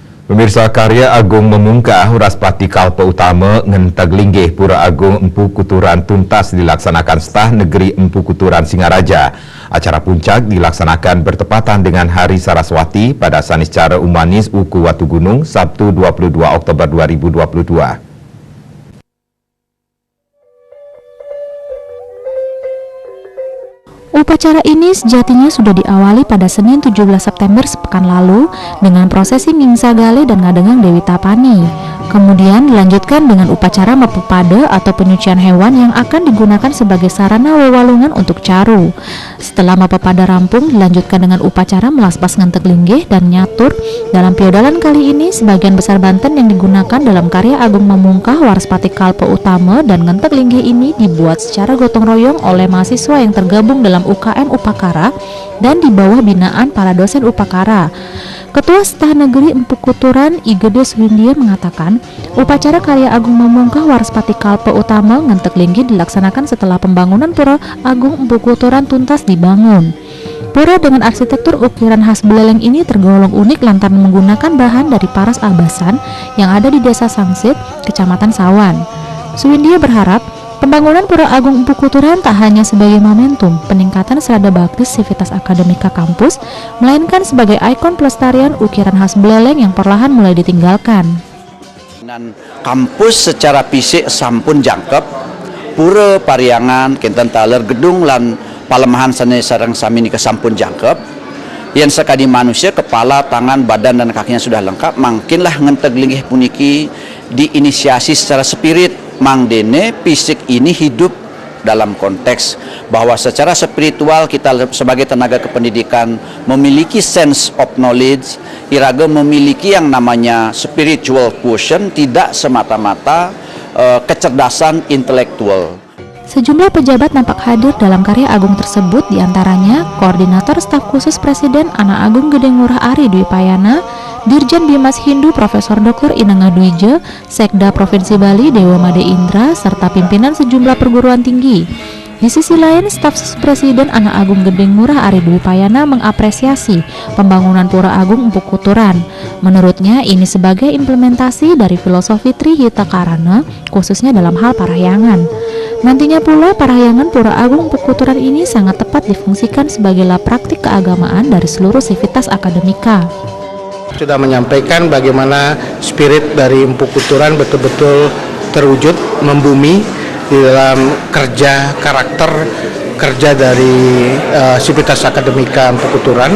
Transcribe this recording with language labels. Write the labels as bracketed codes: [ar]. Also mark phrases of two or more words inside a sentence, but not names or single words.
[id] Pemirsa, karya Agung Memungkah Waraspati Kalpa Utama ngenteg linggih Pura Agung Empu Kuturan tuntas dilaksanakan Stah Negeri Empu Kuturan Singaraja. Acara puncak dilaksanakan bertepatan dengan Hari Saraswati pada Saniscara Umanis Uku Watu Gunung Sabtu 22 Oktober 2022. Upacara ini sejatinya sudah diawali pada Senin 17 September sepekan lalu dengan prosesi Mingsagale dan Ngadengang Dewi Tapani. Kemudian dilanjutkan dengan upacara Mapupada atau penyucian hewan yang akan digunakan sebagai sarana wewalungan untuk caru. Setelah Mapupada rampung, dilanjutkan dengan upacara melaspas ngenteg linggih dan nyatur. Dalam piodalan kali ini, sebagian besar banten yang digunakan dalam karya Agung Memungkah Waraspati Kalpa Utama dan ngenteg linggih ini dibuat secara gotong royong oleh mahasiswa yang tergabung dalam UKM Upakara dan di bawah binaan para dosen Upakara. Ketua Stah Negeri Empu Kuturan Igede Suwindia mengatakan, upacara karya Agung Memungkah Waraspati Kalpa Utama ngenteg linggih dilaksanakan setelah pembangunan Pura Agung Empu Kuturan tuntas dibangun. Pura dengan arsitektur ukiran khas beleleng ini tergolong unik lantaran menggunakan bahan dari paras albasan yang ada di Desa Sangsit, Kecamatan Sawan. Suwindia berharap pembangunan Pura Agung Empu Kuturan tak hanya sebagai momentum peningkatan serada bakti sivitas akademika kampus, melainkan sebagai ikon pelestarian ukiran khas beleleng yang perlahan mulai ditinggalkan. [ban] Dan kampus secara fisik sampun jangkep, pura pariangan, kinten taler gedung lan palemahan seni sareng sami nika sampun jangkep. [id] Yang sekadi manusia kepala, tangan, badan dan kakinya sudah lengkap, [ban] mangkinlah ngenteg linggih puniki [id] diinisiasi secara spirit. Mang dene fisik ini hidup dalam konteks bahwa secara spiritual kita sebagai tenaga kependidikan memiliki [en] sense of knowledge, [id] iraga memiliki yang namanya [en] spiritual quotient, [id] tidak semata-mata kecerdasan intelektual. Sejumlah pejabat nampak hadir dalam karya Agung tersebut, diantaranya Koordinator Staf Khusus Presiden Anak Agung Gede Ngurah Ari Dwi Payana, Dirjen Bimas Hindu Profesor Dr. Inengga Dwija, Sekda Provinsi Bali Dewa Made Indra, serta pimpinan sejumlah perguruan tinggi. Di sisi lain, Staf Khusus Presiden Anak Agung Gede Ngurah Ari Dwi Payana mengapresiasi pembangunan Pura Agung Empu Kuturan. Menurutnya, ini sebagai implementasi dari filosofi Trihita Karana, khususnya dalam hal parahyangan. Nantinya pula parahyangan Pura Agung Empu Kuturan ini sangat tepat difungsikan sebagai lab praktik keagamaan dari seluruh sivitas akademika. Sudah menyampaikan bagaimana spirit dari Empu Kuturan betul-betul terwujud, membumi di dalam kerja karakter kerja dari sivitas akademika Empu Kuturan.